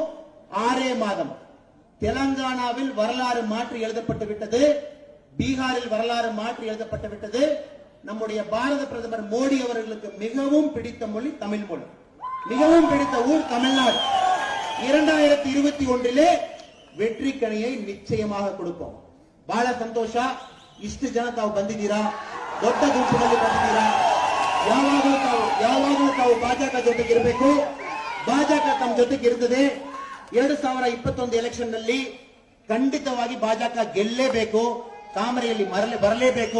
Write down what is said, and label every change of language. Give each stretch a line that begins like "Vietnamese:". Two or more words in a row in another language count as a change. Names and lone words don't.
Tamil: 6 மாதம் தெலங்கானாவில் வரலாறு மாற்றி எழுதப்பட்டு விட்டது. பீகாரில் வரலாறு மாற்றி எழுதப்பட்டு விட்டது. நம்முடைய பாரத பிரதமர் மோடி அவர்களுக்கு மிகவும் பிடித்த மொழி தமிழ் மொழி. மிகவும் பிடித்த ஊர் தமிழ்நாடு. 2021 வெற்றி ಕಣಿயை ನಿಶ್ಚಯமாக கொடுப்போம்.
Kannada: ಬಹಳ ಸಂತೋಷ. ಇಷ್ಟು ಜನ ತಾವು ಬಂದಿದ್ದೀರಾ, ದೊಡ್ಡ ಗುಂಪಿನಲ್ಲಿ ಬಂದಿದ್ದೀರಾ. ಯಾವಾಗಲೂ ತಾವು ಭಾಜಕ ಜೊತೆಗೆ ಇರಬೇಕು. ಭಾಜಕ ತಮ್ಮ ಜೊತೆಗೆ ಇರುತ್ತದೆ. 2021 ಎಲೆಕ್ಷನ್ ನಲ್ಲಿ ಖಂಡಿತವಾಗಿ ಭಾಜಕ ಗೆಲ್ಲೇಬೇಕು, ತಾಮರೆಯಲ್ಲಿ ಬರಲೇಬೇಕು.